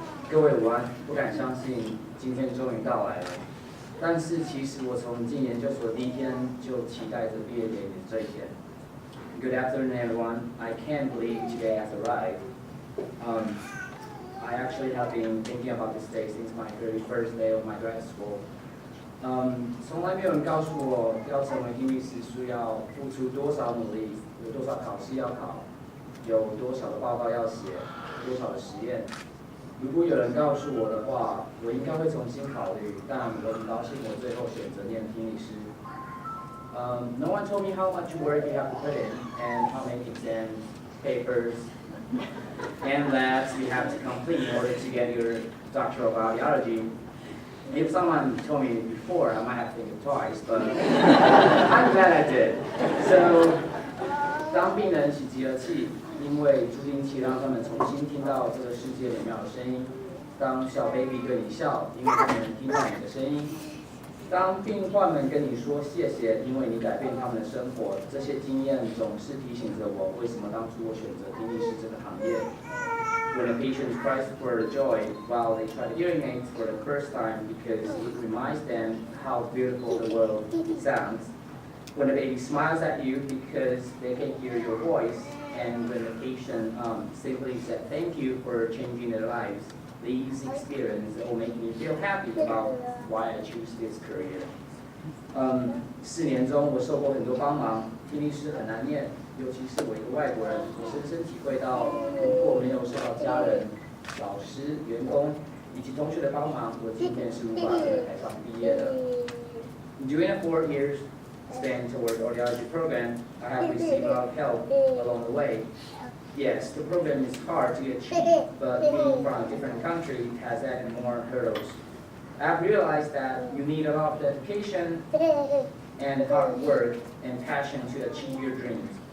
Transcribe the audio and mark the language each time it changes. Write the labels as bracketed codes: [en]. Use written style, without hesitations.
[zh] 各位午安，不敢相信今天终于到来了。但是其实我从进研究所第一天就期待着毕业典礼这一天。 [en] Good afternoon, everyone. I can't believe today has arrived. I actually have been thinking about this day since my very first day of my grad school. [zh] 从来没有人告诉我要成为听力师需要付出多少努力，有多少考试要考，有多少的报告要写，多少的实验。如果有人告诉我的话，我应该会重新考虑，但我很高兴我最后选择念听力师。 [en] No one told me how much work you have to put in and how many exams, papers, and labs you have to complete in order to get your doctoral biology. If someone told me before, I might have to think twice, but I'm glad I did. [zh] So, 当病人喜极而泣，因为助听器让他们重新听到这个世界美妙的声音。当小 baby 对你笑，因为他们能听到你的声音。当病患们跟你说谢谢，因为你改变他们的生活。这些经验总是提醒着我，为什么当初我选择听力师这个行业。 [en] When a patient cries for joy while they try the hearing aids for the first time because it reminds them how beautiful the world sounds. When a baby smiles at you because they can hear your voice, and when the patient simply said thank you for changing their lives, these experiences will make me feel happy about why I choose this career. [zh] 4年中我受过很多帮忙，听力师很难念，尤其是我一个外国人，我深深体会到，如果没有受到家人、老师、员工以及同学的帮忙，我今天是无法在台上毕业的。 [en] During the 4 years spent toward audiology program, I have received a lot of help along the way. Yes, the program is hard to achieve, but being from a different country has added more hurdles. I have realized that you need a lot of dedication and hard work and passion to achieve your dreams.